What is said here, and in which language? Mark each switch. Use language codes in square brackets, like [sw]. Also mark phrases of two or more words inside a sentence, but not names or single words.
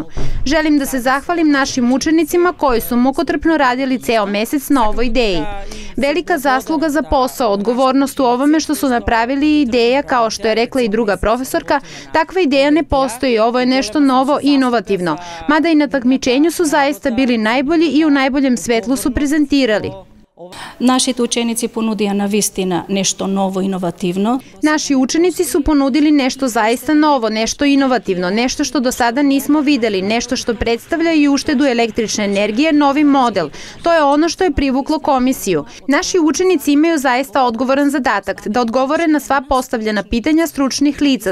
[sr] Želim da se zahvalim našim učenicima koji su mukotrpno radili ceo mesec na ovoj ideji. Velika zasluga za posao, odgovornost u ovome što su napravili ideja, kao što je rekla i druga profesorka, takva ideja ne postoji, ovo je nešto novo i inovativno. Mada i na takmičenju su zaista bili najbolji i u najboljem svetlu su prezentirali. [mk] Нашите ученици понудија навистина нешто ново, иновативно. [sr] Naši učenici su ponudili nešto zaista novo, nešto inovativno, nešto što do sada nismo videli, nešto što predstavlja i uštedu električne energije, novi model. To je ono što je privuklo komisiju. Naši učenici imaju zaista odgovoran zadatak, da odgovore na sva postavljena pitanja stručnih lica.